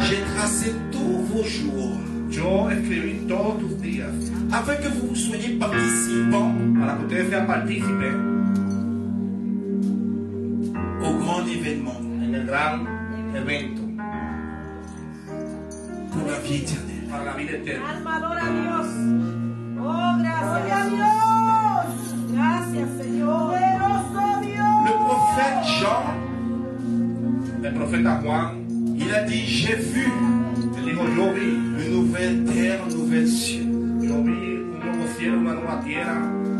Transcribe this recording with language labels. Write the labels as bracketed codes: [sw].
[fr] j'ai tracé tous vos jours. [es] Yo escribí todos tus días [fr] afin que vous soyez participants [es] para que ustedes sean partícipes [fr] au grand événement [es] en el gran evento [fr] pour la vie éternelle. [es] para la vida eterna. Alma adora a Dios. Oh, gracias a Dios. Gracias, Señor. Poderoso Dios. [fr] Le prophète Jean, [es] El profeta Juan, [fr] il a dit, j'ai vu [es] él dijo, yo vi [fr] une nouvelle terre, un nouvel ciel. [es] un nuevo cielo, una nueva tierra.